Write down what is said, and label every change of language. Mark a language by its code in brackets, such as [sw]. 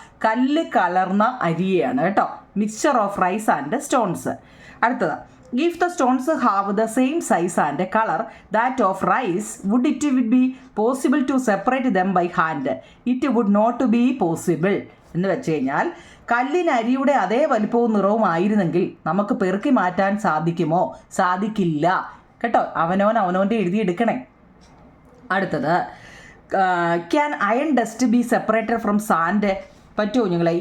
[ml] കല്ല് കലർന്ന അരിയാണ്. കേട്ടോ, [en] Mixture of rice and stones. അടുത്തത്, if the stones have the same size and color that of rice, would it be possible to separate them by hand? It would not be possible. [ml] എന്ന് വെച്ച് കഴിഞ്ഞാൽ കല്ലിന് അരിയുടെ അതേ വലിപ്പവും നിറവും ആയിരുന്നെങ്കിൽ നമുക്ക് പെറുക്കി മാറ്റാൻ സാധിക്കുമോ? സാധിക്കില്ല. കേട്ടോ, അവനവൻ്റെ എഴുതിയെടുക്കണേ. അടുത്തത്, [en] Can iron dust be separated from sand? [ml] പറ്റുമോ നിങ്ങളെ?